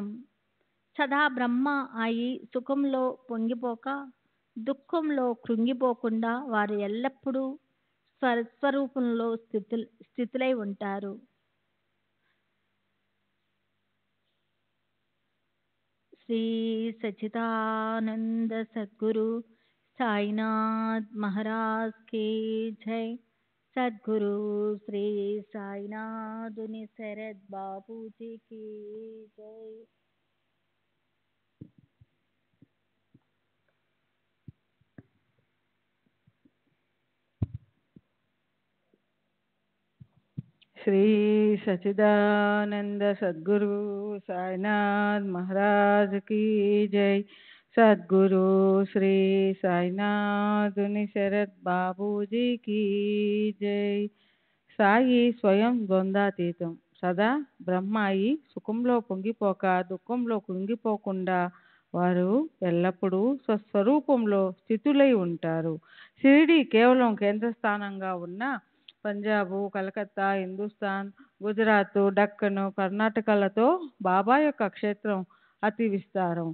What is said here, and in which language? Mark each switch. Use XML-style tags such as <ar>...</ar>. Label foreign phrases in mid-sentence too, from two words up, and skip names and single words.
<te>సదా బ్రహ్మ అయి సుఖంలో పొంగిపోక, దుఃఖంలో కృంగిపోకుండా వారు ఎల్లప్పుడూ స్వరూపంలో స్థితులై ఉంటారు.</te> <hi>श्री सच्चिदानंद सद्गुरु साईनाथ महाराज की जय। सद्गुरु श्री साईनाथ शरद बाबू जी की जय। श्री सच्चिदानंद सद्गुरु साईनाथ महाराज की जय। सद्गुरु श्री साईनाथ शरद बाबू जी की जय।</hi> <te>సాయి స్వయం ద్వంద్వాతీతం, సదా బ్రహ్మాయి. సుఖంలో పొంగిపోక దుఃఖంలో కుంగిపోకుండా వారు ఎల్లప్పుడూ స్వస్వరూపంలో స్థితులై ఉంటారు. షిరిడి కేవలం కేంద్రస్థానంగా ఉన్న పంజాబు, కలకత్తా, హిందుస్థాన్, గుజరాత్, డక్కను, కర్ణాటకలతో బాబా యొక్క క్షేత్రం అతి విస్తారం.</te>